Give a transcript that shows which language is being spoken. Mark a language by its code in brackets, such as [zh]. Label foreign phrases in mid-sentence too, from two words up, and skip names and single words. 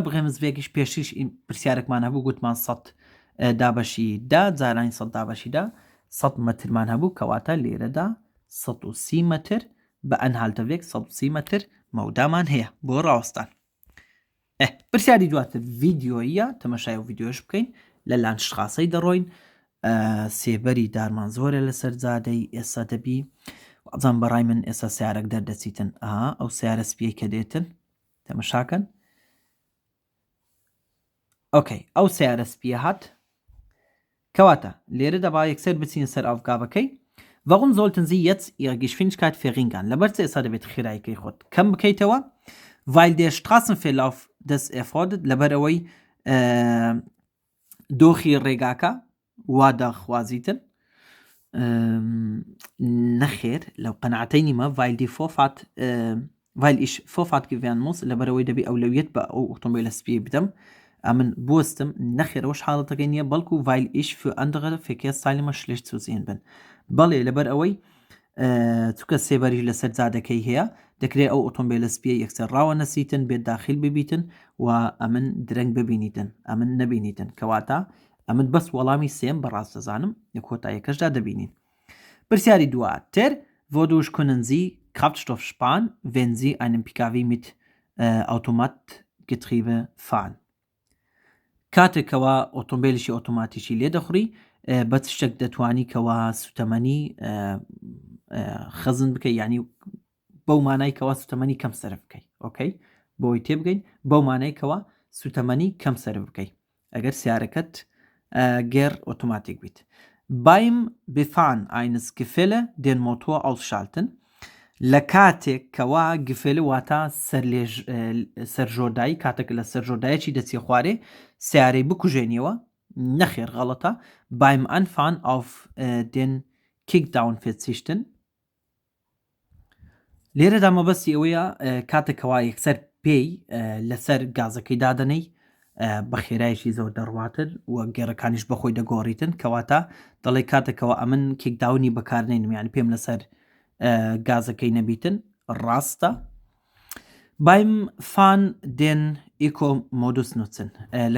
[ckb] برێمزوێکیش پێشیش پرسیارێکمان هەبوو گوتمان 100 دابەشی دا جارانی 100 دابەشی دا 100 مەترمان هەبوو کەواتە لێرەدا 130 مەتر بە ئەنهالتەوێک 130 مەتر مەودامان هەیە بۆ ڕاوەستان پرسیاری دواتر ڤیدیۆیە تەمەشای و ڤیدیۆش بکەین لە لانشخاسەی دەڕۆین سێبەری دارمان زۆرە لەسەر جادەی ئێستا دەبی ئەزان بەڕای من ئێستا سیارێک دەردەچیتن ئەو سیارە سپیەی کە دێتن تەمەشاکەن ئۆکەی ئەو سیارە سپیە هات کەواتە لێرە دەبا یەکسەر بچین سەر ئەوگابەکەی [de] Warum sollten Sie jetzt Ihre Geschwindigkeit verringern? [ckb] لەبەرچێ ئێستا دەبێت خێراییەکەی خۆت کەم بکەیتەوە [de] weil der Straßenverlauf das erfordert [ckb] لەبەر ئەوەی دۆخی ڕێگاکە وا داخوازیتن نەخێر لەو قەنەعەتەی نیمە [de] weil ich Vorfahrt gewähren muss [ckb] لەبەرەوەی دەبێت ئەولەویەت بە ئەو ئۆتۆمبیلە سپیە بدەم ئەمن بوەستم نەخێرەوەش حاڵەتەکەی نییە بەڵکو [de] weil ich für andere Verkehrsteilnehmer schlecht zu sehen bin [ckb] بەڵێ لەبەر ئەوەی چووکە سێبەری لەسەر جادەکەی هەیە دەکرێت ئەو ئۆتۆمبیلە سپیە یەکسەر ڕاوە نەسیتن بێت داخل ببیتن و ئەمن درەنگ ببینیتن ئەمن نەبینیتن کەواتە ئەمن بەس وەڵامی سێم بەڕاست دەزانم لە کۆتاییەکەشدا دەبینین پرسیاری دواتر [de] wodurch können Sie Kraftstoff sparen wenn Sie einen PKW mit Automatgetriebe fahren [ckb] کاتێکەوە ئۆتۆمبیلشی ئۆتۆماتیشی لێ دەخوری بە شتێک دەتوانی کەوە سوتەمەنی خەزن بکەی ینی بەو مانای کەوا سوتەمەنی کەم سەرف بکەی ئۆکەی بۆی تێبگەین بەو مانای کەوا سوتەمەنی کەم سەرف بکەی ئەگەر سیارەکەت گێر ئۆتۆماتیک بیت [de] beim Befahren eines Gefälle den Motor ausschalten [ckb] لە کاتێک کەوا گفێلە واتە سەرژۆردایی کاتێک لە سەرژۆردایەکی دەچی خوارێ سیارەی بکوژێنیەوە نەخێر غەڵەتە [de] beim Anfahren auf den Kickdown verzichten [ckb] لێرەدا مەبەستی ئەوەیە کاتێکەوە یەکسەر پێی لەسەر گازەکەی دادەنەی بە خێرایشی زۆر دەڕواتر و گێڕەکانیش بەخۆی دەگۆڕیتن کەواتە دەڵێ کاتێکەوە ئەمن کیکداونی بەکارنێنم یانی پێم لەسەر گازەکەی نەبیتن ڕاستە [de] beim Fahren den Eco-Modus nutzen [ckb] لە